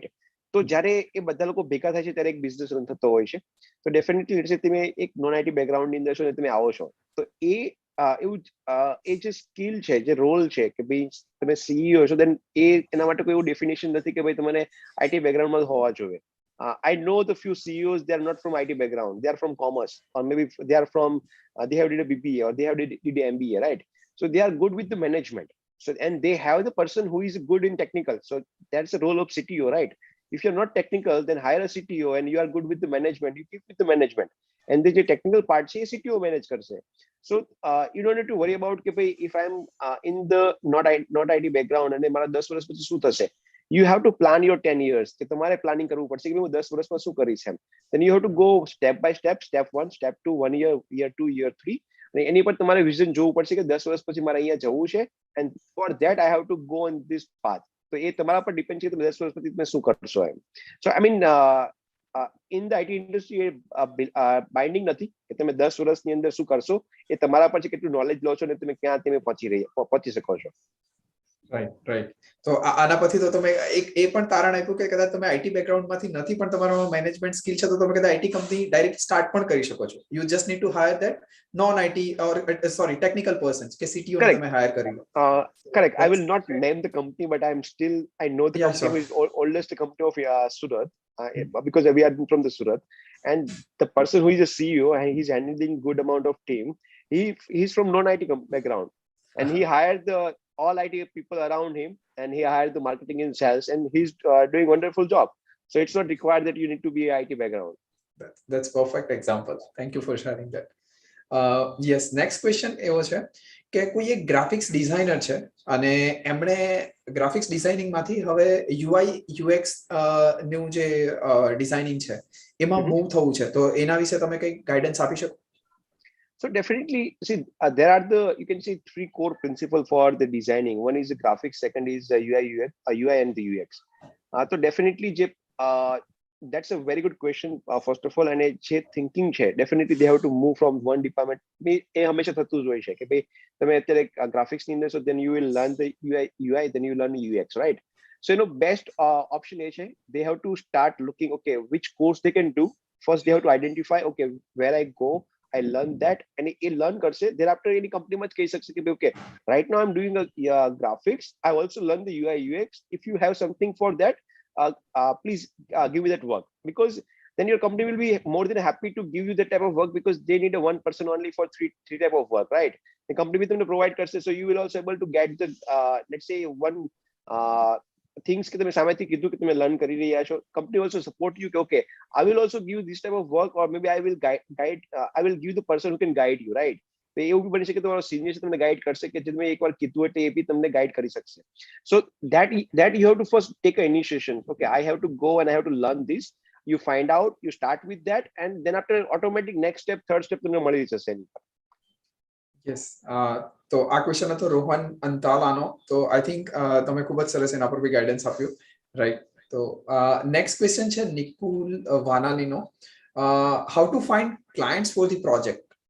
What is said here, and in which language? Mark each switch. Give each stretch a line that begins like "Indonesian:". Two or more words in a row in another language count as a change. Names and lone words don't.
Gujarati: તો જ્યારે એ બધા લોકો ભેગા થાય છે ત્યારે એક બિઝનેસ રન થતો હોય છે. તો ડેફિનેટલી તમે એક
English: non IT backgroundની
Gujarati: અંદર છો ને તમે આવો છો, તો એવું એ જે સ્કિલ છે, જે રોલ છે કે ભાઈ તમે સીઈઓ છો, દેન એના માટે કોઈ એવું ડેફિનેશન નથી કે ભાઈ તમને
English: IT backgroundમાં
Gujarati: હોવા જોઈએ.
English: I know the few CEOs, they are not from IT background, they are from commerce, or maybe they are from they have did a BBA or they have did a MBA, right? So they are good with the management. So and they have the person who is good in technical. So that's the role of CTO, right? If you're not technical, then hire a CTO and you are good with the management, you keep with the management. And the technical part છે CTO manage કરશે. So you don't need to worry about
Gujarati: કે ભાઈ
English: if I'm in the not IT background
Gujarati: અને મારા 10 વર્ષ પછી શું થશે.
English: You have to plan your 10 years
Gujarati: કે તમારે પ્લાનિંગ કરવું પડશે કે હું 10 વર્ષમાં શું કરીશ એમ.
English: Then you have to go step by step, step 1, step 2, 1 year, year 2, year 3,
Gujarati: અને એની પર તમારે વિઝન જોવું પડશે કે 10 વર્ષ પછી મારે અહીંયા જવું છે,
English: and for that I have to go on this path.
Gujarati: તો એ તમારા પર ડિપેન્ડ છે કે 10 વર્ષ પછી તમે શું કરશો એમ.
English: So I mean in the IT industry
Gujarati: એ બાઇન્ડિંગ નથી કે તમે 10 વર્ષની અંદર શું કરશો, એ તમારા પર છે કેટલું નોલેજ લો છો અને તમે ક્યાં તમે પહોંચી શકો છો. રાઈટ. તો આના પછી તો તમે એક એ પણ તારણ આપ્યું કે કદાચ તમે
English: IT backgroundમાંથી
Gujarati: નથી પણ તમારામાં
English: management skill
Gujarati: છે, તો તમે કદાચ
English: IT company direct start
Gujarati: પણ કરી શકો છો.
English: You just need to hire that non IT or sorry technical persons
Gujarati: કે સીટીઓ ને તમે હાયર કરી લો.
English: Correct. I will not name the company, but I know the company who is oldest company of Surat, because we are from the Surat, and the person who is a CEO and he's handling good amount of team. He's from non-IT background, and he hired all IT people around him, and he hired the marketing and sales, and he's doing wonderful job. So it's not required that you need to be a IT background. That's perfect example. Thank you for sharing that. Yes, next question
Gujarati: એવો છે કે કોઈ એક
English: graphics designer
Gujarati: છે અને એમણે
English: graphics designing
Gujarati: માંથી હવે UI UX નું જે ડિઝાઇનિંગ છે એમાં મૂવ થવું છે, તો એના વિશે તમે કઈ ગાઈડન્સ આપી શકો?
English: So definitely, see, there are you can see 3 core principles for the designing. One is the graphics, second is the UI, UX, UI and the UX. So definitely, that's a very good question. First of all, and જે thinking છે, definitely they have to move from one department.
Gujarati: એ હંમેશા થતું જ હોય છે કે ભાઈ તમે અત્યારે ગ્રાફિક્સની અંદર છો,
English: then you will learn the UI, then you learn UX, right? So best option
Gujarati: એ છે,
English: they have to start looking, okay, which course they can do. First, they have to identify, okay, where I go, I learn that, and એ learn કરશે. Thereafter
Gujarati: એની કંપનીમાં જ કહી શકશે કે
English: okay, right now I'm doing graphics, I also learn the UI UX. If you have something for that, please give me that work, because then your company will be more than happy to give you that type of work, because they need a one person only for three type of work, right? The company will provide કરશે, so you will also able to get the let's say one things
Gujarati: કે તમે સામેથી કીધું કે તમે લર્ન કરી રહ્યા છો.
English: Company also support you કે okay, I will also give this type of work, or maybe I will guide I will give the person who can guide you, right?
Gujarati: તો એવું બી બની શકે તમારો સિનિયર છે તમને ગાઈડ કરશે કે જે તમે એકવાર કીધું એટલે એ બી તમને ગાઈડ કરી શકશે.
English: સો that you have to first take an initiation. Okay, I have to go and I have to learn this. You find out, you start with that, and then after automatic next step, third step
Gujarati: તમને મળી જશે. યસ, તો આ ક્વેશ્ચન હતો રોહન અંતાલાનો. તો
English: I think
Gujarati: તમે ખૂબ જ સરસ એના પર બી ગાઈડન્સ આપ્યું, રાઈટ? તો
English: next question
Gujarati: છે નિકુલ વાનાલીનો.
English: How to find clients for the project?